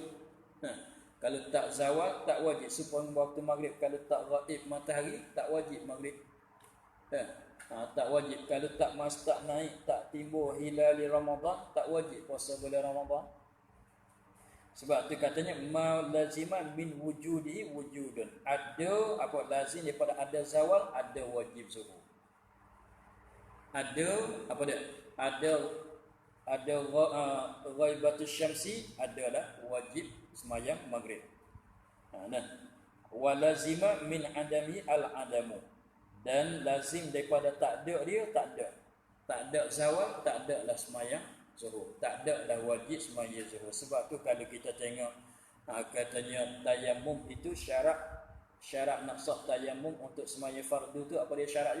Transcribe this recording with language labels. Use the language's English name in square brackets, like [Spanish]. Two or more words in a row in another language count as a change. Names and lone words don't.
[Malay] Kalau tak zawal tak wajib. Supaya waktu maghrib kalau tak waib matahari tak wajib maghrib. Tak wajib. Kalau tak naik, tak timbul hilal Ramadan, tak wajib puasa bulan Ramadan. Sebab tu katanya [Arabic] ما لزم من وجوده وجود. [Malay] Ada apa lazim daripada ada zawal, ada wajib zuhur. Ada apa dia? Ada [Arabic] غيبة الشمس, [Malay] adalah wajib sembahyang maghrib. Nah, [Arabic] ولزم من عدمه العدم. [Malay] Dan lazim daripada tak ada dia, tak ada. Tak ada zawal, tak ada lah sembahyang zuhur. Tak ada lah wajib sembahyang zuhur. Sebab tu kalau kita tengok katanya tayamum itu syarat nak sah tayamum untuk sembahyang fardu tu apa dia syarat dia?